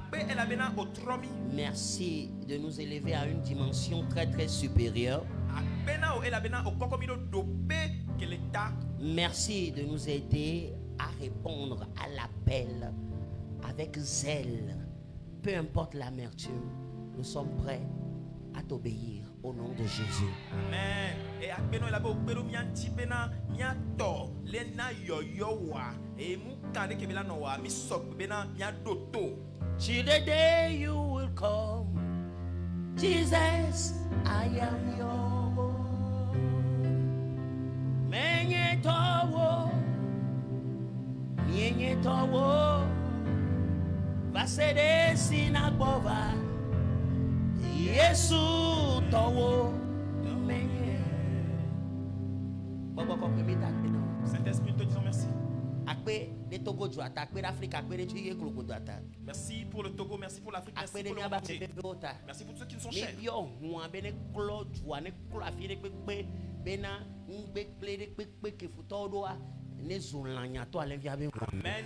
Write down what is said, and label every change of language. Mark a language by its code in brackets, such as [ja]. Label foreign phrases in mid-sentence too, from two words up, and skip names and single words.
[fr] Merci de nous élever à une dimension très très supérieure. Merci de nous aider à répondre à l'appel avec zèle. Peu importe l'amertume, nous sommes prêts à t'obéir au nom de Jésus. Amen. [en] Till the day you will come, Jesus, I am yours. [ee] Menye towo, mienye towo, vasede sinagova, Yesu towo, menye. Bobo komprimi ta kena. [fr] Saint-Esprit, te disons merci. Merci pour le Togo, merci pour l'Afrique, merci pour le monde entier. Merci pour ceux qui nous sont chers. Amen.